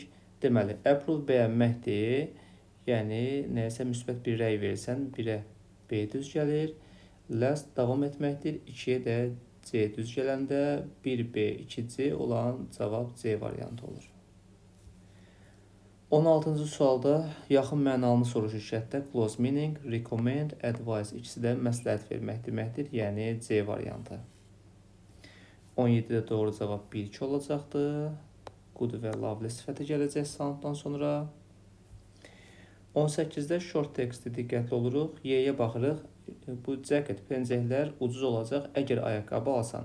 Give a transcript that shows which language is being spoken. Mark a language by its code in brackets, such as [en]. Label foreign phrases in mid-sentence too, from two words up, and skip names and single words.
[az] Deməli, approve bəyənməkdir. Yəni, nəyəsə müsbət bir rəy verirsən, 1-ə B düz gəlir. Last davam etməkdir. 2-yə də C düz gələndə 1B, 2C olan cavab C variantı olur. 16-cı sualda yaxın mənalını soruşur şərtdə. [en] Close meaning, recommend, advise. [az] İkisi də məsləhət vermək deməkdir, yəni C variantı. 17-də doğru cavab 1-2 olacaqdır. Good və lovely sifəti gələcək sounddan sonra. 18-də [en] short textdə [az] diqqətli oluruq. Y-yə baxırıq. Bu cəket, pencəklər ucuz olacaq əgər ayaqqabı alsan.